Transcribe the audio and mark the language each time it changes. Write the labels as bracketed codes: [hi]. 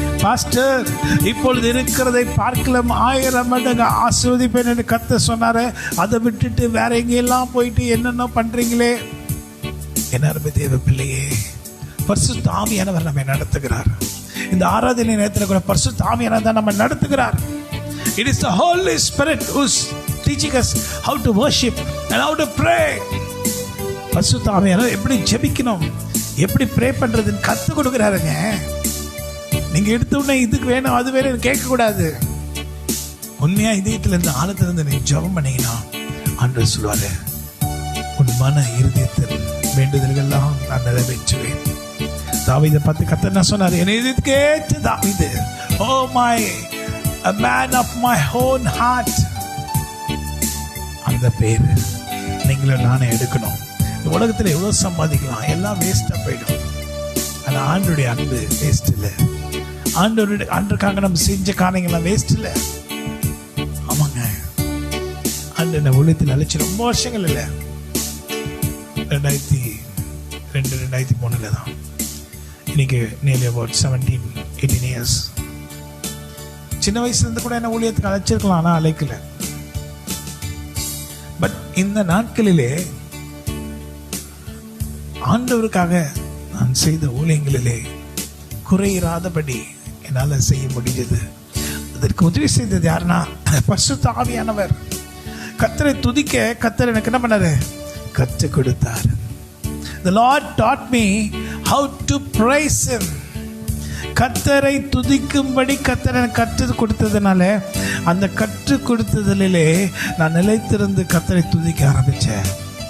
[ta] Pastor, இப்பொழுது இருக்கிறதை பார்க்கலாம் 1000 மடங்கு ஆசீர்வதிப்பேன் என்று கர்த்தர் சொன்னாரு. அதை விட்டுட்டு வேற எங்கெல்லாம் போயிட்டு என்னென்ன பண்றீங்களே? என்ன தேவ பிள்ளையே, பரிசுத்த ஆவியானவர் நம்மை நடத்துகிறார். இந்த ஆராதனை நேரத்தில் கூட பரிசுத்த ஆவியானவர் தான் நம்ம நடத்துகிறார். [en] It is the Holy Spirit who's teaching us how to worship and how to pray. [ta] பரிசுத்த ஆவியானவர் எப்படி ஜெபிக்கணும், எப்படி ப்ரே பண்றதுன்னு கத்து கொடுக்கிறாருங்க. நீங்க எடுத்த உடனே இதுக்கு வேணும் அது வேணும் கேட்க கூடாது. உண்மையா இதயத்துல இருந்து ஆழத்துல இருந்து நீ ஜெபம் பண்ணீங்கன்னா ஆண்டவர் சொல்வாரு, உன் மன இருதயத்தில் வேண்டுதல்கள்லாம் நான் நிறைவேற்றுவேன். தாவீதை பார்த்து கர்த்தர் என்ன சொன்னாரு? என் இதயத்துக்கு ஏற்ற தாவீது, [en] oh my a man of my own heart. [ta] அந்த பேரு நீங்களும் நானே எடுக்கணும். இந்த உலகத்துல எவ்வளவு சம்பாதிக்கலாம், எல்லாம் வேஸ்டா போயிடும். ஆனா ஆண்டவருடைய அன்பு வேஸ்ட் இல்லை. ஆண்டவருக்காக நம்ம செஞ்ச காரியங்கள்லாம் வேஸ்ட் இல்லை. ஆமாங்க, ஆண்டு என்ன உள்ளத்தில் அழைச்சி ரொம்ப வருஷங்கள் இல்லை, 2002 2003 தான். இன்னைக்கு [en] nearly about 17-18 years. [ta] சின்ன வயசுல இருந்து கூட என்ன ஊழியத்துக்கு அழைச்சிருக்கலாம், ஆனா அழைக்கல. பட் இந்த நாட்களிலே ஆண்டவருக்காக நான் செய்த ஊழியங்களிலே குறையிராதபடி என்னால் செய்ய முடிஞ்சது. அதற்கு உதவி செய்தது யாருன்னா பரிசுத்த ஆவியானவர். கர்த்தரை துதிக்க கர்த்தர் எனக்கு என்ன பண்ணாரு? கற்றுக் கொடுத்தார். [en] The Lord taught me how to praise Him. [ta] கர்த்தரை துதிக்கும்படி கர்த்தர் எனக்கு கற்றுக் கொடுத்ததுனால அந்த கற்றுக் கொடுத்ததிலே நான் நிலைத்திருந்து கர்த்தரை துதிக்க ஆரம்பிச்சேன்.